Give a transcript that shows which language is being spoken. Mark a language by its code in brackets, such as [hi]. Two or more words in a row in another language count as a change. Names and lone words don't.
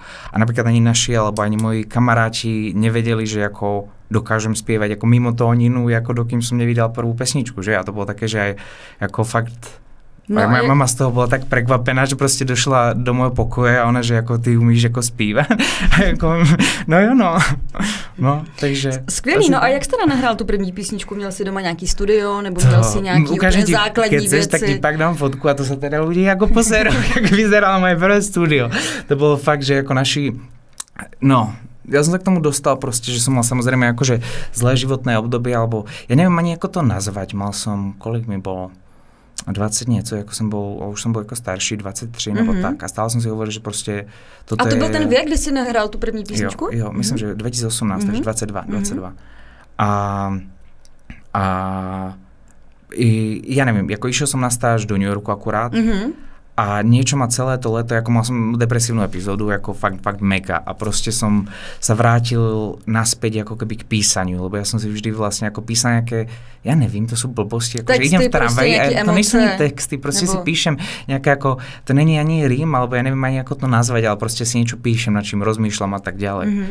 [sk] A napríklad ani naši, alebo ani moji kamaráti nevedeli, že ako dokážem spievať ako mimo tóninu, ako dokým som nevydal prvú pesničku, že? A to bolo také, že aj ako fakt... No moja mama z toho bola tak prekvapená, že proste došla do môjho pokoje a ona, že ako ty umíš ako zpívať. [cs] No jo, no. No, takže... Skvělý, no a jak jste nahrál tu první písničku? Měl jsi doma nějaký studio, nebo měl si nějaký úplně základní věci? [sk] Keď chceš, tak ti pak dám fotku a to sa teda ľudí ako pozerú, jak vyzeralo moje prvé studio. To bolo fakt, že ako naši... No, ja som sa k tomu dostal proste, že som mal samozrejme akože zlé životné obdobie, alebo ja neviem ani ako to nazvať, mal som, kolik mi bolo? [cs] 20 něco, jako jsem byl, už jsem byl jako starší, 23 nebo tak a stále jsem si hovoril, že prostě toto je... A to byl ten věk, kdy jsi nahrál tu první písničku? Jo, myslím, že 2018, takže 22. [sk] A ja nevím, jako išiel som na stáž do New Yorku akurát a niečo ma celé to leto, ako mal som depresívnu epizódu, ako fakt mega a proste som sa vrátil naspäť ako keby k písaniu, lebo ja som si vždy vlastne ako písal nejaké, ja nevím, to sú blbosti, akože idem v tramvaji a to nejsú ani texty, proste si píšem nejaké ako, to není ani rím, alebo ja neviem ani ako to nazvať, ale proste si niečo píšem, nad čím rozmýšľam a tak ďalej.